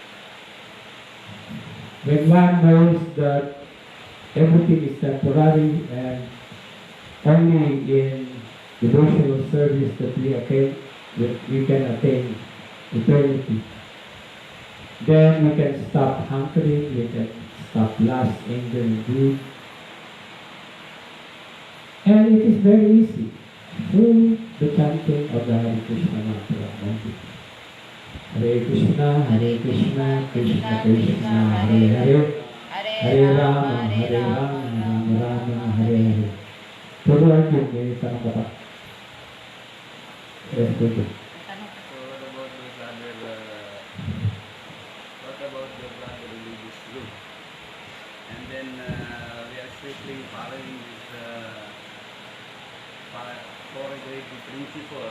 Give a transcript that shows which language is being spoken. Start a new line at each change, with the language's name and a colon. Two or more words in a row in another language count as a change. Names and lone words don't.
English: When one knows that everything is temporary and only in devotional service that we can attain eternity, then we can stop hankering, we can stop lust, anger, and greed. And it is very easy through the chanting of the Hare Krishna mantra.
Sanskrit: हरे कृष्ण, कृष्ण कृष्ण, हरे हरे, हरे राम, राम राम, हरे हरे.
Filipino: Puro Arjun, may tanong ka pa?
English: Yes, good. So what about the other religious group? And then we are strictly following this four great principles.